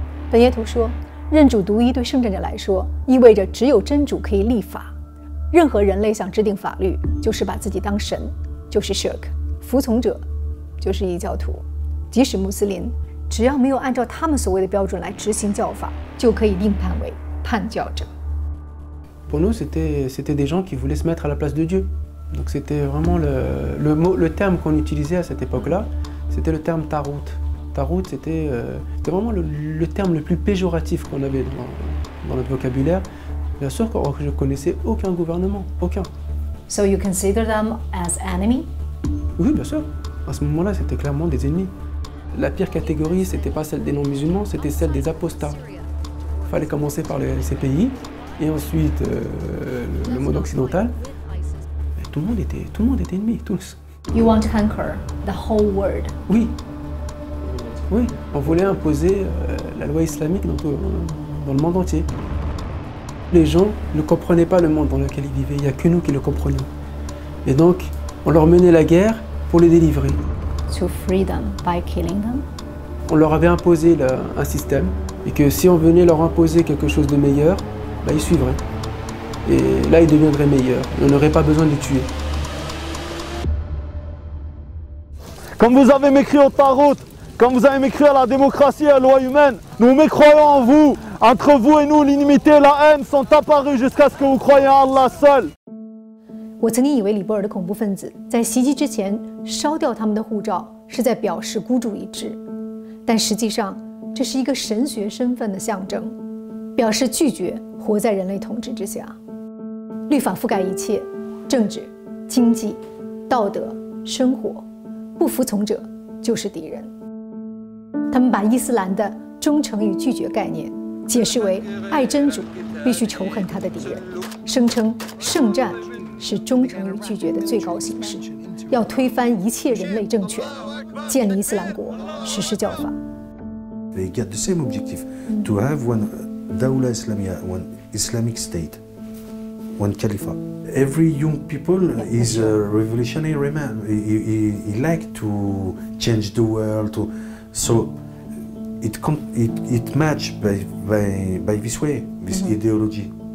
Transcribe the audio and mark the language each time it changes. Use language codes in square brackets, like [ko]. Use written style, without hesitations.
[zh] 本耶图说，认主独一对圣战者来说，意味着只有真主可以立法。任何人类想制定法律，就是把自己当神，就是 shirk， 服从者就是异教徒。即使穆斯林，只要没有按照他们所谓的标准来执行教法，就可以另判为叛教者。 [fr] Pour nous, c'était des gens qui voulaient se mettre à la place de Dieu. Donc c'était vraiment le terme qu'on utilisait à cette époque-là, c'était le terme tarout. Tarout, c'était vraiment le terme le plus péjoratif qu'on avait dans notre vocabulaire. Bien sûr que je ne connaissais aucun gouvernement, aucun. [en] So you consider them as enemy? [fr] Oui, bien sûr. À ce moment-là, c'était clairement des ennemis. La pire catégorie, c'était pas celle des non-musulmans, c'était celle des apostats. Il fallait commencer par ces pays. Et ensuite, le monde occidental, tout le monde était ennemi, tous. [en] You want to conquer the whole world? [fr] Oui, oui, on voulait imposer la loi islamique dans le monde entier. Les gens ne comprenaient pas le monde dans lequel ils vivaient, il n'y a que nous qui le comprenions. Et donc, on leur menait la guerre pour les délivrer. [en] To free them by killing them? [fr] On leur avait imposé un système, et que si on venait leur imposer quelque chose de meilleur, bah, ils suivraient. Et là, ils deviendraient meilleurs. On n'aurait pas besoin de les tuer. Comme vous avez mécrit au Tarout, comme vous avez mécrit à la démocratie et à la loi humaine, nous mécroyons en vous. Entre vous et nous, l'inimité et la haine sont apparues jusqu'à ce que vous croyiez en Allah seul. [zh] 我曾经以为李波尔的恐怖分子在袭击之前烧掉他们的护照，是在表示孤注一掷，但实际上这是一个神学身份的象征，表示拒绝活在人类统治之下。律法覆盖一切，政治、经济、道德、生活，不服从者就是敌人。他们把伊斯兰的忠诚与拒绝概念解释为爱真主必须仇恨他的敌人，声称圣战是忠诚与拒绝的最高形式，要推翻一切人类政权，建立伊斯兰国，实施教法。 [en] They get the same objective, to have one Dawla Islamiyah, one Islamic state, one Khalifa. Every young people is a revolutionary man. He like to change the world. So it match by this way, this ideology.